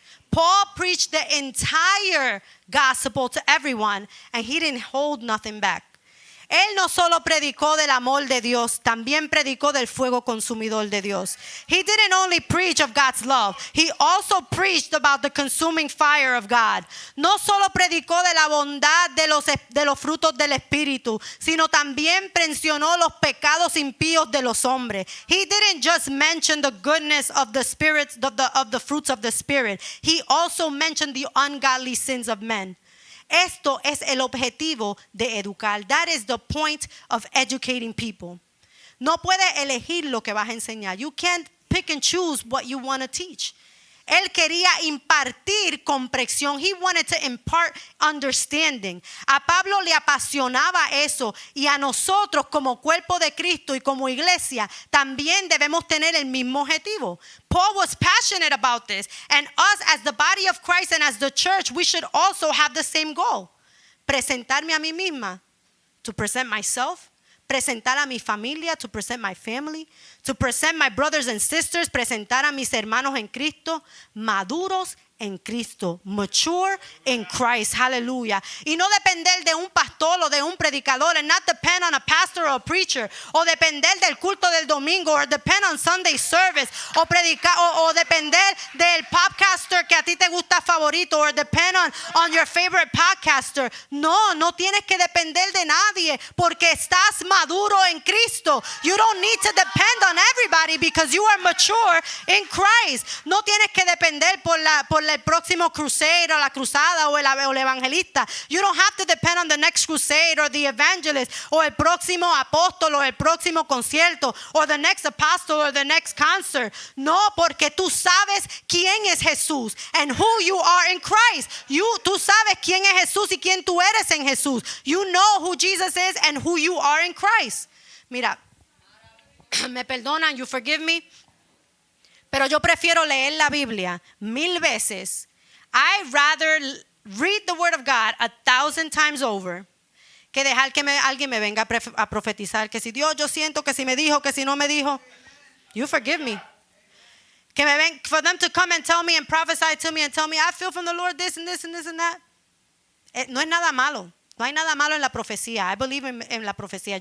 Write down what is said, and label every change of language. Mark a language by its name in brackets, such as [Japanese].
[English] Paul preached the entire gospel to everyone and he didn't hold nothing back. [Spanish] Él no solo predicó del amor de Dios, también predicó del fuego consumidor de Dios. [English] He didn't only preach of God's love, he also preached about the consuming fire of God. [Spanish] No solo predicó de la bondad de los frutos del Espíritu, sino también mencionó los pecados impíos de los hombres. [English] He didn't just mention the goodness of the spirits, of the fruits of the Spirit. He also mentioned the ungodly sins of men. [Spanish] Esto es el objetivo de educar. [English] That is the point of educating people. [Spanish] No puedes elegir lo que vas a enseñar. [English] You can't pick and choose what you want to teach. [Spanish] Él quería impartir comprensión. [English] He wanted to impart understanding. [Spanish] A Pablo le apasionaba eso y a nosotros como cuerpo de Cristo y como iglesia también debemos tener el mismo objetivo. [English] Paul was passionate about this, and us as the body of Christ and as the church, we should also have the same goal. [Spanish] Presentarme a mí misma, [English] to present myself, [Spanish] presentar a mi familia, [English] to present my family, to present my brothers and sisters, [Spanish] presentar a mis hermanos en Cristo, maduros en Cristo, [English] mature in Christ, [Spanish] hallelujah. Y no depender de un pastor o de un predicador, [English] and not depend on a pastor or a preacher, [Spanish] o depender del culto del domingo, [English] or depend on Sunday service, [Spanish] o predicar, o depender del podcaster que a ti te gusta favorito, [English] or depend on your favorite podcaster. [Spanish] No tienes que depender de nadie, porque estás maduro en Cristo. [English] You don't need to depend on everybody because you are mature in Christ. [Spanish] No tienes que depender por el próximo crusade o la cruzada o el evangelista. [English] You don't have to depend on the next crusade or the evangelist or [Spanish] el próximo apóstol o el próximo concierto [English] or the next apostle or the next concert. [Spanish] No, porque tú sabes quién es Jesús and who you are in Christ. Tú sabes quién es Jesús y quién tú eres en Jesús. [English] You know who Jesus is and who you are in Christ. [Spanish] Mira, me perdonan, you forgive me. Pero yo prefiero leer la Biblia 1000 veces. [English] I'd rather read the Word of God 1,000 times over [Spanish] que dejar que alguien me venga a profetizar. Que si Dios, yo siento que si me dijo, que si no me dijo. [English] You forgive me. [Spanish] Que me ven, [English] for them to come and tell me and prophesy to me and tell me, I feel from the Lord this and this and this and that. [Spanish] No es nada malo. No hay nada malo en la profecía. [English] I believe [Spanish] en la profecía.